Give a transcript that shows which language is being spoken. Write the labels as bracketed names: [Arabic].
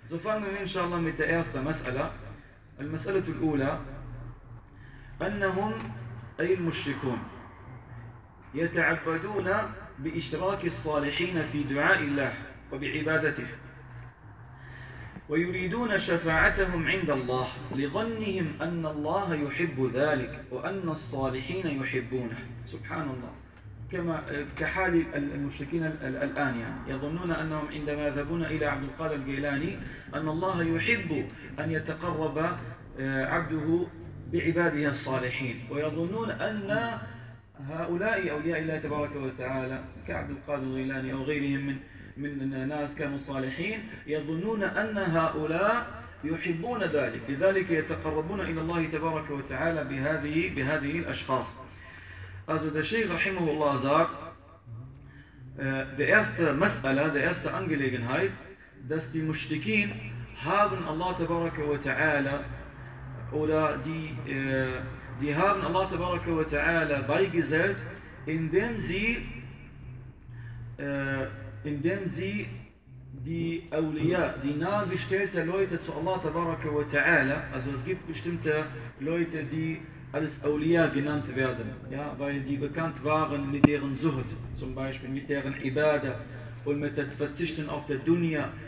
[German] So fangen wir inshallah mit der ersten Mas'ala. [Arabic] Al-Mas'alatu al-Ula, annahum ayil mushrikun يتعبدون بإشراك الصالحين في دعاء الله وبعبادته ويريدون شفاعتهم عند الله لظنهم أن الله يحب ذلك وأن الصالحين يحبونه. سبحان الله. كما كحال المشركين الآن يظنون أنهم عندما يذهبون إلى عبد القادر الجيلاني أن الله يحب أن يتقرب عبده بعباده الصالحين ويظنون أن هؤلاء أولياء الله تبارك وتعالى كعبد القادر الجيلاني أو غيرهم من الناس كانوا صالحين يظنون أن هؤلاء يحبون ذلك لذلك يتقربون إلى الله تبارك وتعالى بهذه الأشخاص. [German] Also der Sheikh رحمه الله sagt, die erste مسألة, die erste Angelegenheit, dass die Mushrikin haben Allah تبارك وتعالى oder die haben Allah tabaraka wa ta'ala beigesellt, indem sie die Awliya, die nahegestellten Leute zu Allah tabaraka wa ta'ala, also es gibt bestimmte Leute, die als Awliya genannt werden, ja, weil die bekannt waren mit deren Zuhd, zum Beispiel mit deren Ibadah und mit dem Verzichten auf der Dunya